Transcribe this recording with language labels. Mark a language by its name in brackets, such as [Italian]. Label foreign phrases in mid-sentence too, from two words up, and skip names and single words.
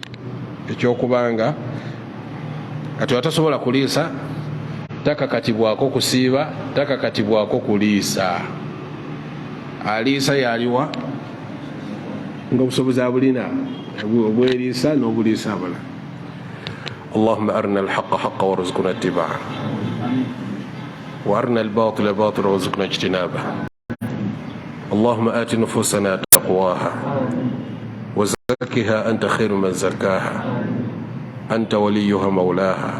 [Ganda] Ekyokubanga kati watasobola kuliisa takakatibwako kusiiba, takakatibwako kuliisa. Aliisa yaliwa ng'obusobozi abulina obweriisa n'obuliisa abulala. [Arabic] اللهم أرنا الحق حقا وارزقنا اتباعه وأرنا الباطل باطلا وارزقنا اجتنابه. اللهم آت نفوسنا تقواها وزكها أنت خير من زكاها أنت وليها مولاها.